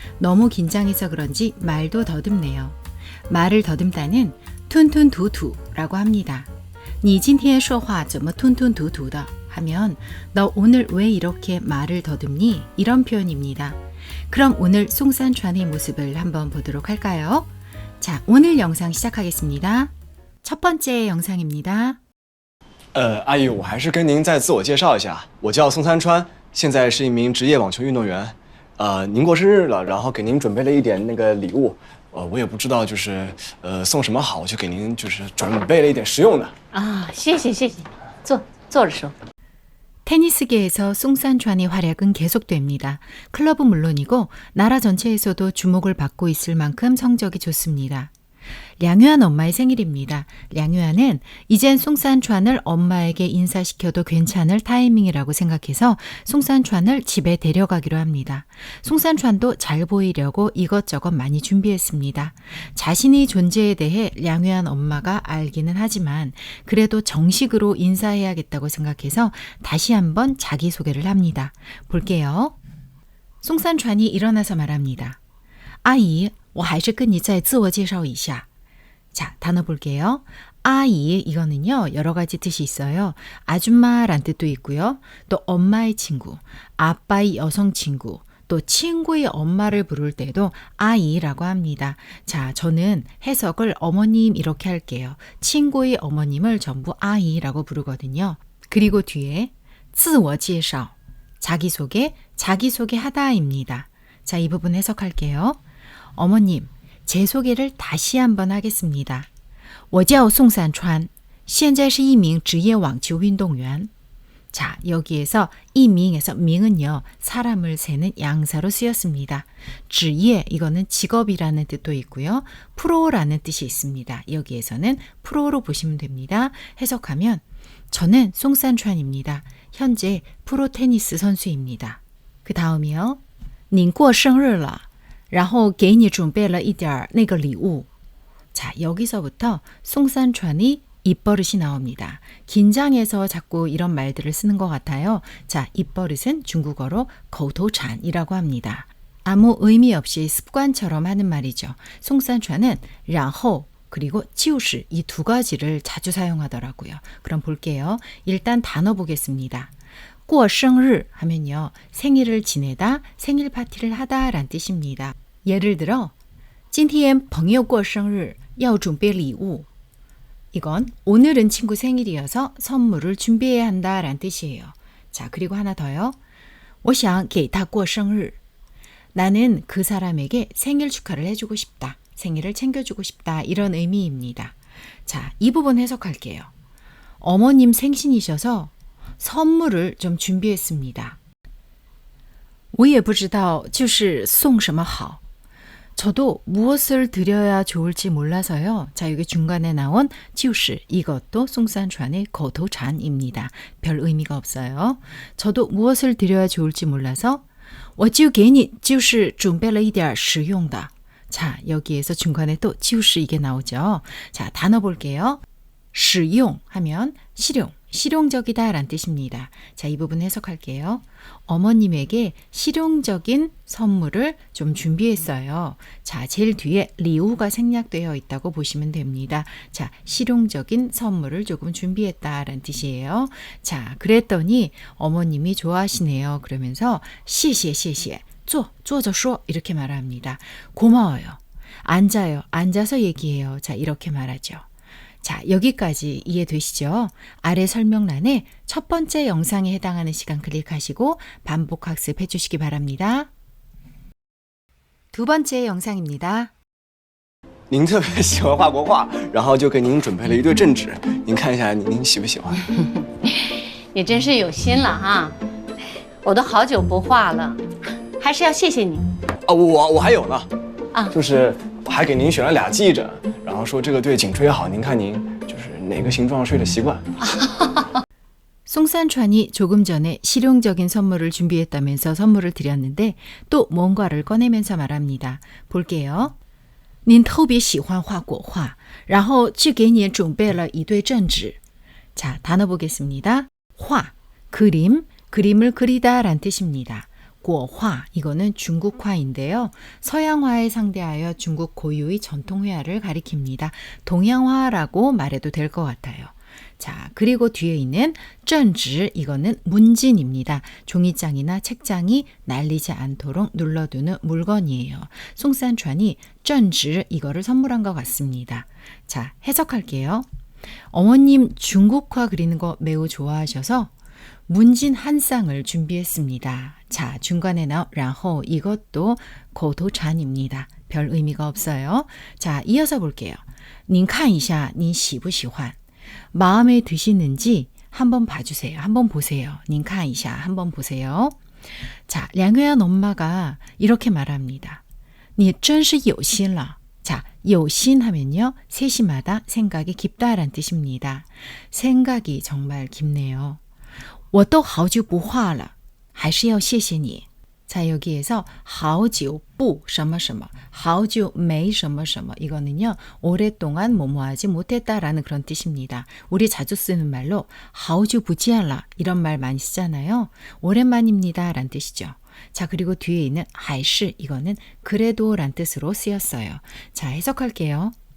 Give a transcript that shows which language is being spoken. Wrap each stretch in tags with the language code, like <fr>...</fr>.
<ko>너무 긴장해서 그런지 말도 더듬네요. 말을 더듬다는 툰툰두두라고 합니다.</ko> <zh>你今天说话怎么吞吞吐吐的</zh> <ko>하면 너 오늘 왜 이렇게 말을 더듬니? 이런 표현입니다. 그럼 오늘 송산찬의 모습을 한번 보도록 할까요? 자, 오늘 영상 시작하겠습니다. 첫 번째 영상입니다.</ko> <zh>阿姨，我还是跟您再自我介绍一下，我叫宋三川，现在是一名职业网球运动员。您过生日了，然后给您准备了一点那个礼物，我也不知道就是送什么好，我就给您就是准备了一点实用的。啊，谢谢，坐着说。</zh> <ko>테니스계에서 송산찬의 활약은 계속됩니다. 클럽은 물론이고 나라 전체에서도 주목을 받고 있을 만큼 성적이 좋습니다. 량유안 엄마의 생일입니다. 량유안은 이젠 송산찬을 엄마에게 인사시켜도 괜찮을 타이밍이라고 생각해서 송산찬을 집에 데려가기로 합니다. 송산찬도 잘 보이려고 이것저것 많이 준비했습니다. 자신의 존재에 대해 량유안 엄마가 알기는 하지만 그래도 정식으로 인사해야겠다고 생각해서 다시 한번 자기소개를 합니다. 볼게요. 송산찬이 일어나서 말합니다.</ko> <zh>아이, 我还是跟你再自我介绍一下.</zh> <ko>자, 단어 볼게요. 아이, 이거는요, 여러 가지 뜻이 있어요. 아줌마란 뜻도 있고요. 또 엄마의 친구, 아빠의 여성 친구, 또 친구의 엄마를 부를 때도 아이라고 합니다. 자, 저는 해석을 어머님 이렇게 할게요. 친구의 어머님을 전부 아이라고 부르거든요. 그리고 뒤에 自我介绍, 자기소개, 자기소개하다입니다. 자, 이 부분 해석할게요. 어머님, 제 소개를 다시 한번 하겠습니다.</ko> <zh>我叫宋三川,现在是一名职业网球运动员.</zh> <ko>자, 여기에서 이밍에서 밍은요, 사람을 세는 양사로 쓰였습니다. 职业, 이거는 직업이라는 뜻도 있고요. 프로라는 뜻이 있습니다. 여기에서는 프로로 보시면 됩니다. 해석하면 저는 송산찬입니다. 현재 프로 테니스 선수입니다. 그 다음이요.</ko> <zh>您过生日了然后给你准备了一点那个礼物.</zh> <ko>자, 여기서부터 송산찬이 입버릇이 나옵니다. 긴장해서 자꾸 이런 말들을 쓰는 것 같아요. 자, 입버릇은 중국어로 거토찬이라고 합니다. 아무 의미 없이 습관처럼 하는 말이죠. 송산찬은 然后 그리고 就是 이 두 가지를 자주 사용하더라고요. 그럼 볼게요. 일단 단어 보겠습니다. 过生日 하면요, 생일을 지내다, 생일 파티를 하다 란 뜻입니다.</ko> <zh>예를 들어 今天朋友过生日要准备礼物.</zh> <ko>이건 오늘은 친구 생일이어서 선물을 준비해야 한다 란 뜻이에요.</ko> <zh>자, 그리고 하나 더요. 我想给他过生日.</zh> <ko>나는 그 사람에게 생일 축하를 해주고 싶다. 생일을 챙겨주고 싶다. 이런 의미입니다. 자, 이 부분 해석할게요. 어머님 생신이셔서 선물을 좀 준비했습니다.</ko> <zh>我也不知道就是送什么好.</zh> <ko>저도 무엇을 드려야 좋을지 몰라서요. 자, 여기 중간에 나온 就是 이것도 송산찬의 거토찬입니다. 별 의미가 없어요. 저도 무엇을 드려야 좋을지 몰라서</ko> <zh>我就给你就是准备了一点实用的.</zh> <ko>자, 여기에서 중간에 또 就是 이게 나오죠. 자, 단어 볼게요. 实用 하면 실용, 실용적이다 란 뜻입니다. 자, 이 부분 해석할게요. 어머님에게 실용적인 선물을 좀 준비했어요. 자, 제일 뒤에 리우가 생략되어 있다고 보시면 됩니다. 자, 실용적인 선물을 조금 준비했다 란 뜻이에요. 자, 그랬더니 어머님이 좋아하시네요. 그러면서</ko> <zh>谢谢谢谢 坐着说</zh> <ko>이렇게 말합니다. 고마워요. 앉아요. 앉아서 얘기해요. 자, 이렇게 말하죠. 자, 여기까지 이해되시죠? 아래 설명란에 첫 번째 영상에 해당하는 시간 클릭하시고 반복 학습해 주시기 바랍니다. 두 번째 영상입니다.</ko> <zh>您特别喜欢画国画，然后就给您准备了一对正纸，您看一下，您喜不喜欢？你真是有心了哈！我都好久不画了，还是要谢谢你。我还有呢，啊就是我还给您选了俩记枕，然后说这个对颈椎好，您看您就是哪个形状睡的习惯。</zh> <ko>송산찬이 조금 전에 실용적인 선물을 준비했다면서 선물을 드렸는데 또 뭔가를 꺼내면서 말합니다. 볼게요.</ko> <zh>您特别喜欢画国画，然后就给你准备了一对正纸.</zh> <ko>자, 단어 보겠습니다. 화, 그림, 그림을 그리다 란 뜻입니다. 国画, 이거는 중국화인데요. 서양화에 상대하여 중국 고유의 전통회화를 가리킵니다. 동양화라고 말해도 될 것 같아요. 자, 그리고 뒤에 있는 正纸, 이거는 문진입니다. 종이장이나 책장이 날리지 않도록 눌러두는 물건이에요. 송산찬이 正纸, 이거를 선물한 것 같습니다. 자, 해석할게요. 어머님 중국화 그리는 거 매우 좋아하셔서 문진 한 쌍을 준비했습니다. 자, 중간에 나온 然后 이것도 고도찬입니다. 별 의미가 없어요. 자, 이어서 볼게요.</ko> <zh>您看一下你喜不喜欢</zh> <ko>마음에 드시는지 한번 봐주세요. 한번 보세요.</ko> <zh>您看一下</zh> <ko>한번 보세요. 자, 량회한 엄마가 이렇게 말합니다.</ko> <zh>你真是有心了.자, 有心 하면요.</zh> <ko>세심하다, 생각이 깊다란 뜻입니다. 생각이 정말 깊네요.</ko> <zh>我都好久不画了还是要谢谢你</zh> <ko>자, 여기에서</ko> <zh>好久不什么什么好久没什么什么이거는요.</zh> <ko>오랫동안 뭐뭐하지 못했다라는 그런 뜻입니다. 우리 자주 쓰는 말로</ko> <zh>好久不见了</zh> <ko>이런 말 많이 쓰잖아요. 오랜만입니다 란 뜻이죠. 자, 그리고 뒤에 있는 还是 이거는 그래도 란 뜻으로 쓰였어요. 자, 해석할게요.</ko>